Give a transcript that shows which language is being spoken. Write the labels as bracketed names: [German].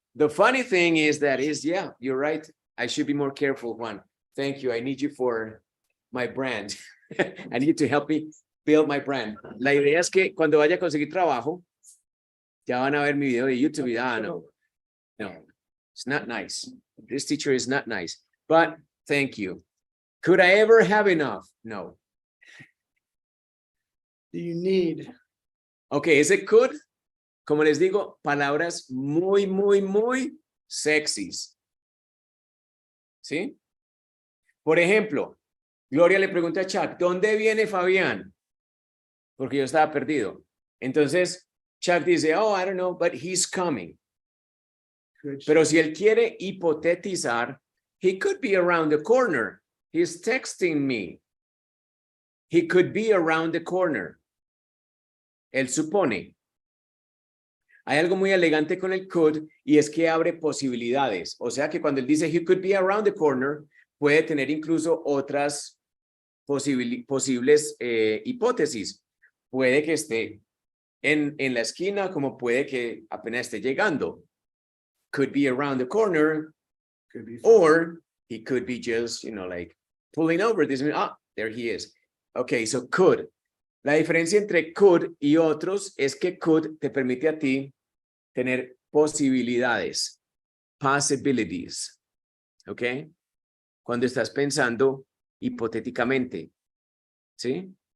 [English] The funny thing is that yeah, you're right. I should be more careful, Juan. Thank you. I need you for my brand. I need to help me build my brand. [Spanish] La idea es que cuando vaya a conseguir trabajo, ya van a ver mi video de YouTube. [English] No, it's not nice. This teacher is not nice, but thank you. Could I ever have enough? No. Do you need? [Spanish] Okay, ese could, como les digo, palabras muy, muy, muy sexys. ¿Sí? Por ejemplo, Gloria le pregunta a Chuck, ¿dónde viene Fabián? Porque yo estaba perdido. Entonces, Chuck dice, [English] oh, I don't know, but he's coming. [Spanish] Pero si él quiere hipotetizar, [English] he could be around the corner. He's texting me. He could be around the corner. [Spanish] Él supone. Hay algo muy elegante con el could y es que abre posibilidades. O sea que cuando él dice [English] he could be around the corner, [Spanish] puede tener incluso otras posibles hipótesis. Puede que esté en la esquina como puede que apenas esté llegando. [English] Could be around the corner, Could be. or he could be just, like pulling over. There he is. Okay, so could. [Spanish] La diferencia entre could y otros es que could te permite a ti tener posibilidades, possibilities, ¿ok? Cuando estás pensando hipotéticamente, ¿sí?